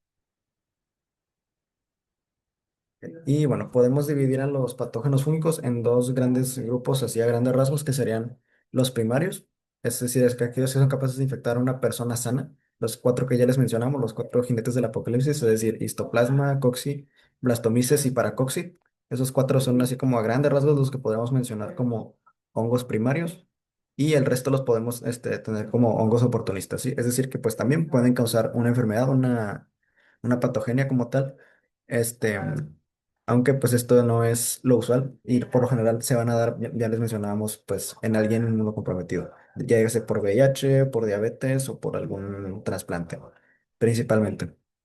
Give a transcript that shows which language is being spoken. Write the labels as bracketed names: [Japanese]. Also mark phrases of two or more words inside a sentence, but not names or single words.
[Spanish] Y bueno, podemos dividir a los patógenos fúngicos en dos grandes grupos, así a grandes rasgos, que serían los primarios, es decir, es que aquellos que son capaces de infectar a una persona sana, los cuatro que ya les mencionamos, los cuatro jinetes del apocalipsis, es decir, histoplasma, cocci, blastomices y paracoxi. Esos cuatro son así como a grandes rasgos los que podemos mencionar como hongos primarios, y el resto los podemos tener como hongos oportunistas, ¿sí? Es decir, que pues también pueden causar una enfermedad, una patogenia como tal. Este, Aunque pues esto no es lo usual y por lo general se van a dar, ya les mencionábamos, pues en alguien inmunocomprometido, ya sea por VIH, por diabetes o por algún trasplante, principalmente.